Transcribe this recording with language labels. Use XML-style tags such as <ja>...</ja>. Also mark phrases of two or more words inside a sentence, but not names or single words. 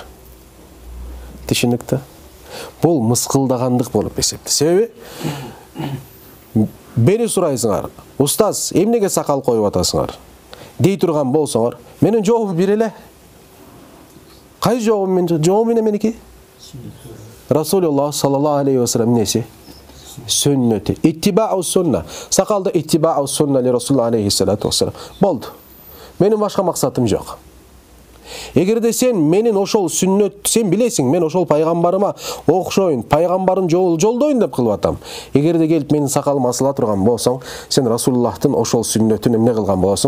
<ky>Түшүнүктү? Бул мыскылдагандык болуп эсептелет. Себеби бени сурайсыңар, устаз, эмнеге сакал коюп атасыңар? Дей турган болсоңор, менин жообу бир эле. Кайсы жообум менин? Жообум меники? Расулуллах</ky> <ar>صلى الله عليه وسلم</ar> <ky>неси?</ky> <ar>Сүннөтү. اتباع السنة. Сакалда اتباع السنة لرسول الله عليه الصلاة والسلام.</ar> <ky>Болду. Менин башка максатым жок. Эгерде сен менин ошол сүннөт, сен билесиң, мен ошол пайгамбарыма окшойн, пайгамбарын жолдойн деп кылып атам. Эгерде келип менин сакалыма асыла турган болсоң, сен Расулуллахтын ошол сүннөтүн эмне кылган болосуң?</ky>